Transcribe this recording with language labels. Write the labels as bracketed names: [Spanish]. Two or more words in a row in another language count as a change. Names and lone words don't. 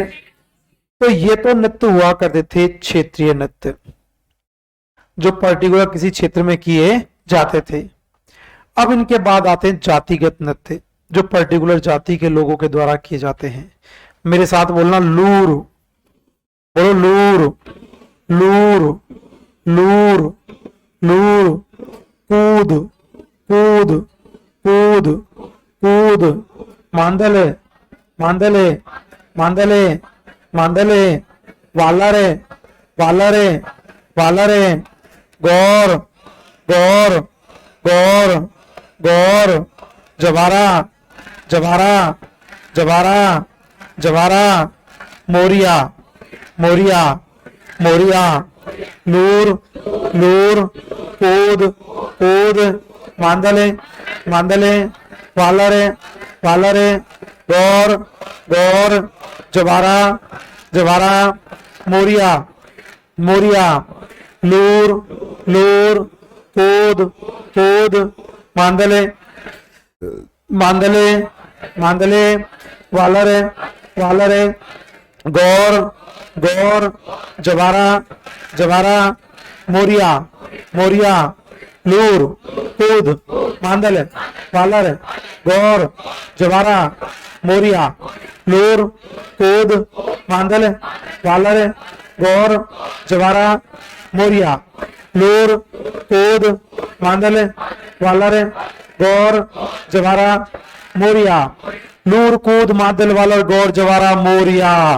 [Hindi] तो ये तो नृत्य हुआ करते थे क्षेत्रीय नृत्य, जो पर्टिकुलर किसी क्षेत्र में किए जाते थे। अब इनके बाद आते हैं जातिगत नृत्य, जो पर्टिकुलर जाति के लोगों के द्वारा किए जाते हैं। मेरे साथ बोलना, लूर। बोलो लूर। लूर। लूर। लूर। कूद। कूद। कूद। कूद। मांदले। मांदले। मांदले। मांदले। वालरे। वालरे। वालरे। गौर। गौर। गौर। गौर। जवारा। जवारा। जवारा। जवारा। मोरिया। मोरिया। मोरिया। लूर। लूर। कूद। कूद। मांदले। मांदले। वालरे। वालरे। गौर। गौर। जवारा, जवारा, मोरिया, मोरिया, लूर, लूर, कूद, कूद, मांदले, मांदले, मांदले, वालरे, वालरे, गौर, गौर, जवारा, जवारा, मोरिया, मोरिया, लूर, कूद, मांदल, वालर, गौर, जवारा, मोरिया, लूर, कूद, मांदल, वालर, गौर, जवारा, मोरिया, लूर, कूद, मांदल, वालर, गौर, जवारा, मोरिया, लूर, कूद, मांदल, वालर, गौर, जवारा, मोरिया,